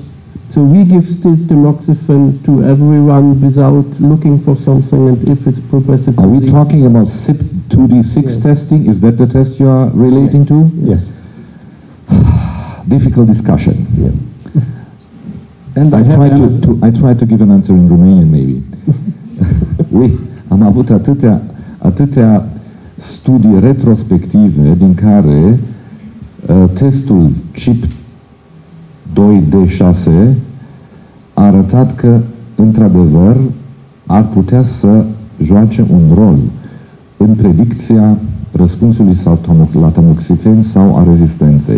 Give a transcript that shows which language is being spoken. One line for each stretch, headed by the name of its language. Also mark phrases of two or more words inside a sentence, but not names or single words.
English: So we give still tamoxifen to everyone without looking for something, and if it's progressive. Are we talking about CYP2D6 testing? Is that the test you are relating to? Yes. Difficult discussion. Yeah. And I try to give an answer in Romanian, maybe.
Romanian: Am avut atâtea studii retrospective din care testul CYP2D6 a arătat că, într-adevăr, ar putea să joace un rol în predicția răspunsului la tamoxifen sau a rezistenței.